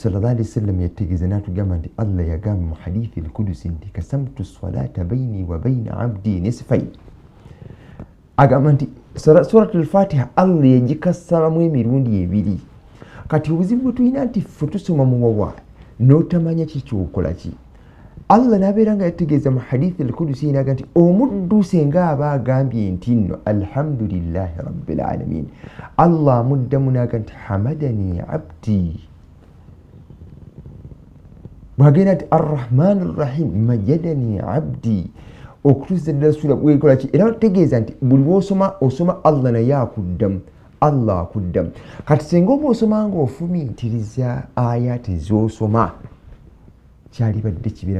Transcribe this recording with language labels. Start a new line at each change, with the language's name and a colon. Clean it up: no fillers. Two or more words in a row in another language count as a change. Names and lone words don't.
Arabic: صلى الله عليه وسلم
Ganda: yategeeza n'atugamba nti Allah yagamba mu
Arabic: الحديث القدسي
Ganda: nti
Arabic: قسمت الصلاة بيني وبين عبدي نصفين
Ganda: agamba nti suratul Fatiha Allah yagikasalamu emirundi ebiri kati obuzibu bwe tulina nti ffe tusoma mu wawa n'otamanya kikyokola ki Allah n'abeera nga yategeeza mu
Arabic: الحديث القدسي
Ganda: naga nti omuddu senga aba agambye nti nno
Arabic: الحمد لله رب العالمين
Ganda: Allah muddamu naga nti
Arabic: حمدني عبدي
Ganda: bwagenda nti
Arabic: الرحمن الرحيم مجدني عبدي
Ganda: okutuusa ddala sula bwekola ki era otegeeza nti buli osoma Allah naye akuddamu Allah akuddamu kati senga oba osoma nga ofumiitiriza ayati z'osoma kyalibadde kibeera